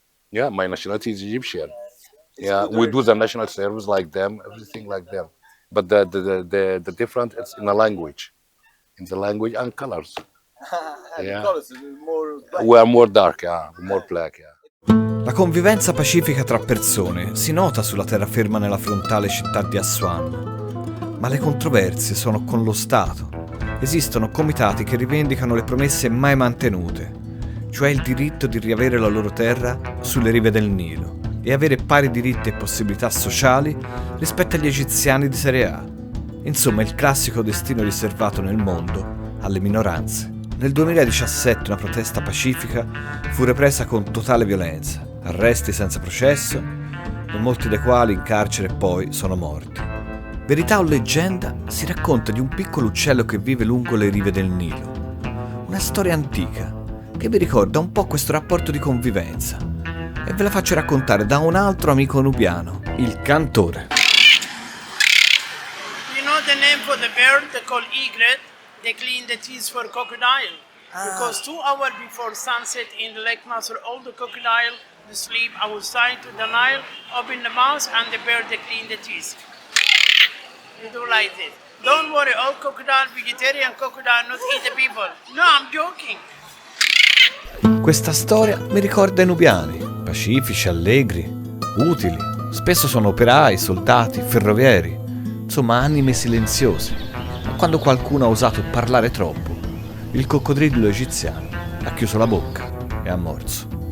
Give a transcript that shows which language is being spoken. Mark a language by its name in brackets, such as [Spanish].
[English] Yeah, my nationality is Egyptian. Yeah, we do the national service like them, everything like them. But the difference is in the language and colors. Yeah, we are more dark, yeah, more black, yeah. [Italian] La convivenza pacifica tra persone si nota sulla terraferma nella frontale città di Aswan, ma le controversie sono con lo Stato. Esistono comitati che rivendicano le promesse mai mantenute, cioè il diritto di riavere la loro terra sulle rive del Nilo e avere pari diritti e possibilità sociali rispetto agli egiziani di serie A. Insomma, il classico destino riservato nel mondo alle minoranze. Nel 2017 una protesta pacifica fu represa con totale violenza, arresti senza processo, e molti dei quali in carcere poi sono morti. Verità o leggenda, si racconta di un piccolo uccello che vive lungo le rive del Nilo. Una storia antica che vi ricorda un po' questo rapporto di convivenza. E ve la faccio raccontare da un altro amico nubiano, il cantore. [English] You know the name for the bird they call egret? They clean the teeth for crocodile. Because 2 hours before sunset in the Lake Nasser, all the crocodile they sleep outside to the Nile, open the mouth and the bird they clean the teeth. You do like this. Don't worry, all crocodile, vegetarian crocodile, not eat the people. No, I'm joking. [Italian] Questa storia mi ricorda i nubiani, pacifici, allegri, utili. Spesso sono operai, soldati, ferrovieri, insomma anime silenziose. Ma quando qualcuno ha osato parlare troppo, il coccodrillo egiziano ha chiuso la bocca e ha morso.